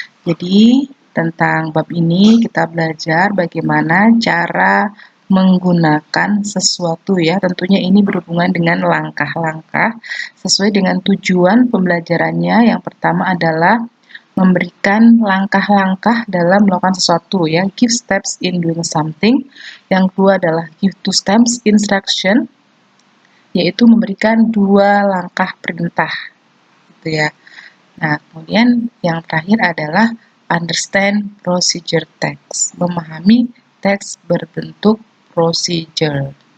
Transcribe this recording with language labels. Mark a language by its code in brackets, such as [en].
[id] Jadi, tentang bab ini kita belajar bagaimana cara menggunakan sesuatu ya. Tentunya ini berhubungan dengan langkah-langkah sesuai dengan tujuan pembelajarannya. Yang pertama adalah memberikan langkah-langkah dalam melakukan sesuatu ya. [en] Give steps in doing something. [id] Yang kedua adalah [en] give two steps instruction, [id] yaitu memberikan dua langkah perintah gitu ya. Nah, kemudian yang terakhir adalah [en] understand procedure text, [id] memahami teks berbentuk procedure.